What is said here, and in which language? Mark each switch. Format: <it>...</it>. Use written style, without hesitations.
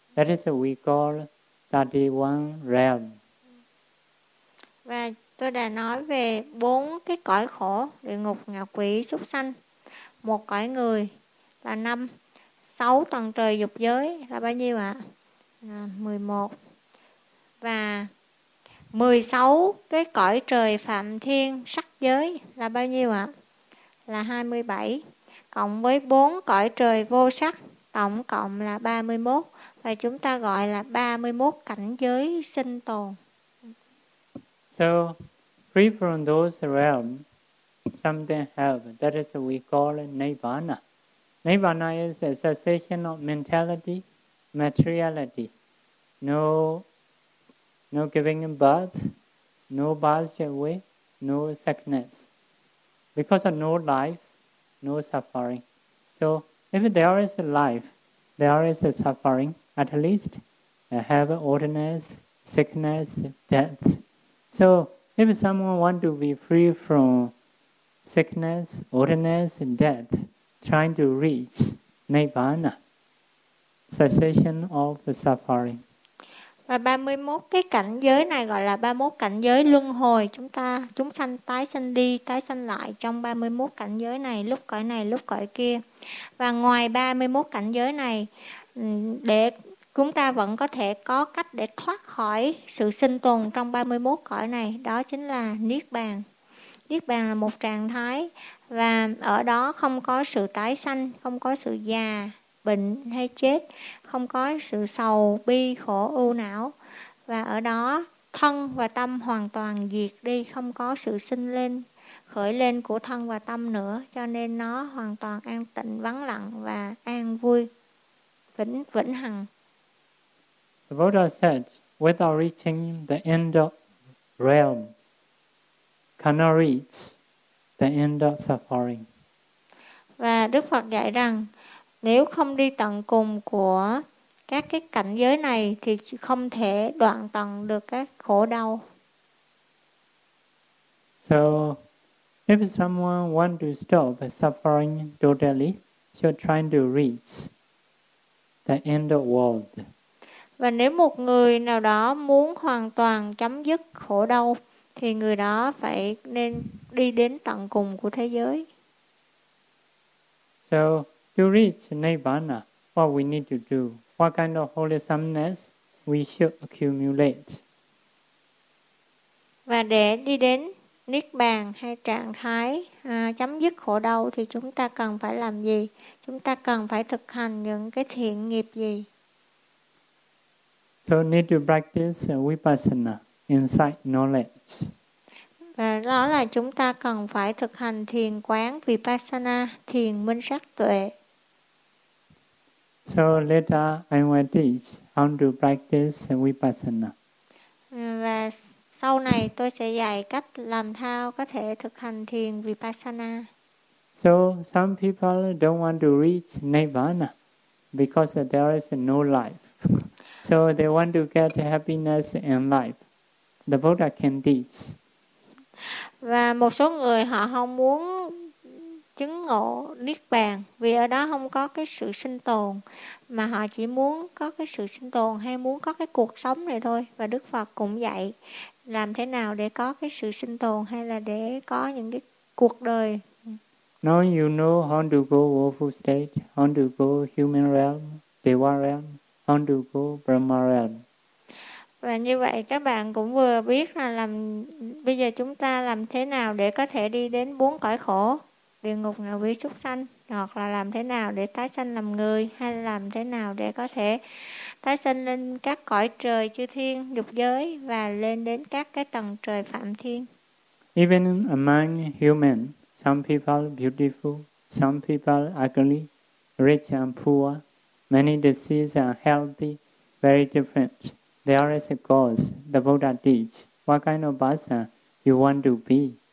<en>That is what we call 31 realm.</en> <vi>Và tôi đã nói về bốn cái cõi khổ, địa ngục, ngạ quỷ, súc sanh. Một cõi người là năm. Sáu tầng trời dục giới là bao nhiêu ạ? 11. Và 16 cái cõi trời Phạm Thiên sắc giới là bao nhiêu ạ? Là 27. Cộng với bốn cõi trời vô sắc, tổng cộng là 31. Và chúng ta gọi là 31 cảnh giới sinh tồn.</vi> <en>So, free from those realms, something helps. That is what we call Nirvana. Nirvana is a cessation of mentality, materiality. No giving birth, no passed away, no sickness. Because of no life, no suffering. So, if there is a life, there is a suffering, at least have ordinance, sickness, death. So, if someone want to be free from sickness, ordinance, and death, trying to reach Nirvana, cessation of the suffering.</en> <vi>Và 31 cái cảnh giới này gọi là 31 cảnh giới luân hồi. Chúng sanh tái sanh đi, tái sanh lại trong 31 cảnh giới này, lúc cõi này, lúc cõi kia. Và ngoài 31 cảnh giới này, để chúng ta vẫn có thể có cách để thoát khỏi sự sinh tồn trong 31 cõi này, đó chính là Niết Bàn. Niết Bàn là một trạng thái và ở đó không có sự tái sanh, không có sự già, bệnh hay chết, không có sự sầu, bi, khổ, ưu não. Và ở đó thân và tâm hoàn toàn diệt đi, không có sự sinh lên, khởi lên của thân và tâm nữa, cho nên nó hoàn toàn an tịnh, vắng lặng và an vui, vĩnh hằng.</vi> <en>The Buddha said, without reaching the end of realm, cannot reach the end of suffering.</en> <vi>Và Đức Phật dạy rằng, nếu không đi tận cùng của các cái cảnh giới này thì không thể đoạn tận được các khổ đau.</vi> <en>So, if someone want to stop suffering totally, so trying to reach the end of world.</en> <vi>Và nếu một người nào đó muốn hoàn toàn chấm dứt khổ đau, thì người đó phải nên đi đến tận cùng của thế giới.</vi> <en>So, to reach Nirvana, what we need to do? What kind of wholesomeness we should accumulate?</en> <vi>Và để đi đến Niết Bàn hay trạng thái chấm dứt khổ đau thì chúng ta cần phải làm gì? Chúng ta cần phải thực hành những cái thiện nghiệp gì?</vi> <en>So need to practice vipassana, insight knowledge.</en> <vi>Và đó là chúng ta cần phải thực hành thiền quán vipassana, thiền minh sát tuệ.</vi> <en>So later I will teach how to practice vipassana.</en> <vi>Và sau này tôi sẽ dạy cách làm sao có thể thực hành thiền vipassana.</vi> <en>So some people don't want to reach nirvana because there is no life. So they want to get happiness and life. The Buddha can teach.</en> <vi>Và một số người họ không muốn chứng ngộ niết bàn vì ở đó không có cái sự sinh tồn, mà họ chỉ muốn có cái sự sinh tồn hay muốn có cái cuộc sống này thôi. Và Đức Phật cũng dạy làm thế nào để có cái sự sinh tồn hay là để có những cái cuộc đời.</vi> <en>Now you know how to go woeful state, how to go human realm, deva realm, how to go brahma realm.</en> <vi>Và như vậy các bạn cũng vừa biết là làm bây giờ chúng ta làm thế nào để có thể đi đến bốn cõi khổ, địa ngục, ngạ quỷ, súc sanh, hoặc là làm thế nào để tái sanh làm người, hay làm thế nào để có thể tái sanh lên các cõi trời chư thiên dục giới và lên đến các cái tầng trời phạm thiên.</vi> <en>Even among human, some people beautiful, some people ugly, rich and poor, many diseases are healthy, very different. There is a cause the Buddha teach. What kind of person you want to be?</en>